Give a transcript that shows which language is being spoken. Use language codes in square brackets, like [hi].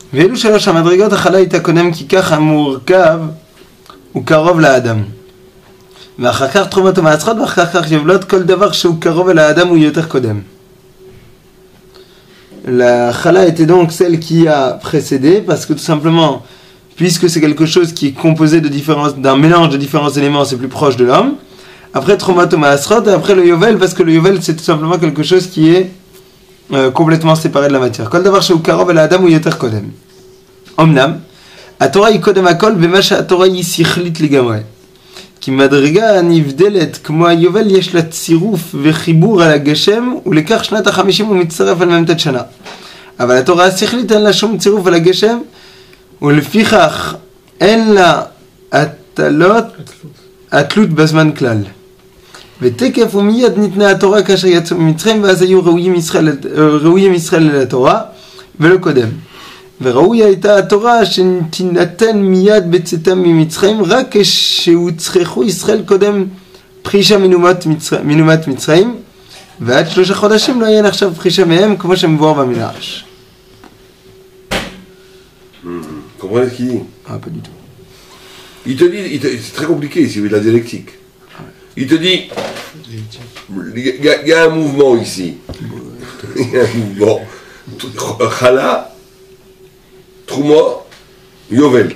[he] ואלו שלוש המדרגות החלה איתה קודם כי כך המורכב הוא קרוב לאדם. ואחר כך תרומות ומעצרות ואחר כך יבלות כל דבר שהוא קרוב אל האדם הוא יותר קודם. [fr] La chala était donc celle qui a précédé parce que tout simplement, puisque c'est quelque chose qui est composé d'un mélange de différents éléments, c'est plus proche de l'homme. Après Tromat ou Maasrot, et après le Yovel, parce que le Yovel c'est tout simplement quelque chose qui est complètement séparé de la matière. [he] Kol davar sheu karov el adam ou yoter kodem. Omnam, התורה היא קודם הכל, ומה שהתורה היא שכלית לגמרי. כי מדרגה הנבדלת כמו היובל יש לה צירוף וחיבור על הגשם, ולכך שנת ה-50 הוא מצטרף על ממתת שנה. אבל התורה השכלית אין לה שום צירוף על הגשם, ולפיכך אין לה התלות בזמן כלל. ותקף ומיד ניתנה התורה כאשר יצאו ממצרים, ואז היו ראויים ישראל אל התורה, ולא קודם. וראוי הייתה התורה שתינתן מיד בצאתם ממצרים, רק כשהוצרכו ישראל קודם פרישה מנומת מצרים, ועד 3 חודשים לא יהיה נחשב פרישה מהם, כמו שמבואר במדרש. [fr] Comprenez ce qu'il dit? Ah, pas du tout. Il te dit, c'est très compliqué ici, la dialectique. Il te dit, il y a un mouvement ici. Il y a un mouvement. Chala, Trouma, Yovel.